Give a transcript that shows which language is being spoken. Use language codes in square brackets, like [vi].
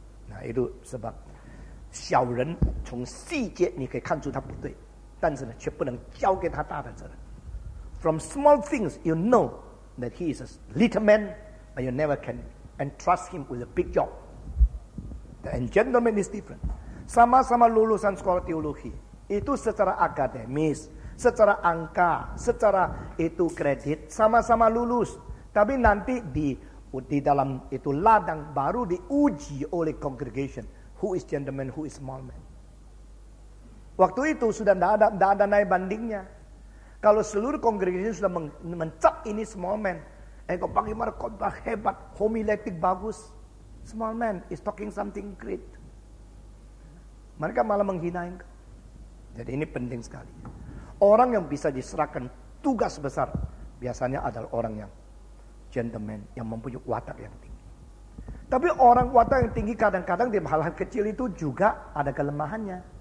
[id] Nah itu sebab [zh] 小人从细节你可以看出他不对，但是呢，却不能交给他大的责任。 [en] From small things you know that he is a little man, but you never can entrust him with a big job. And gentleman is different. [id] Sama-sama lulusan sekolah teologi, itu secara akademis, secara angka, secara itu kredit, sama-sama lulus. Tapi nanti di dalam itu ladang baru diuji oleh congregation. [en] Who is gentleman, who is small man. [id] Waktu itu sudah tidak ada naik bandingnya. Kalau seluruh congregation sudah mencap ini small man. Engkau bagaimana khotbah hebat, homiletik bagus. [en] Small man is talking something great. [id] Mereka malah menghina engkau. Jadi ini penting sekali. Orang yang bisa diserahkan tugas besar biasanya adalah orang yang gentleman, yang mempunyai watak yang tinggi. Tapi orang watak yang tinggi kadang-kadang di hal-hal kecil itu juga ada kelemahannya.